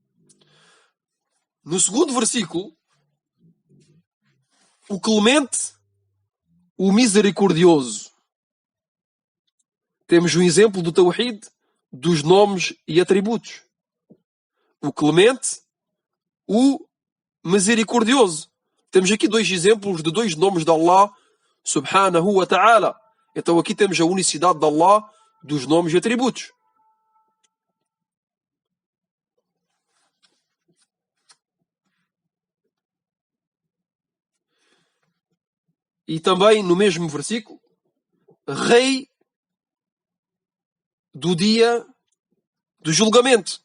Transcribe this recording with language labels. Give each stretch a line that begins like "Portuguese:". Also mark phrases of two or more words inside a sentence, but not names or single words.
Portuguese: No segundo versículo, o clemente, o misericordioso. Temos um exemplo do Tawhid dos nomes e atributos. O clemente, o misericordioso. Temos aqui dois exemplos de dois nomes de
Arabic: الله سبحانه وتعالى.
Portuguese: Então aqui temos a unicidade de Allah dos nomes e atributos. E também no mesmo versículo, Rei do dia do julgamento.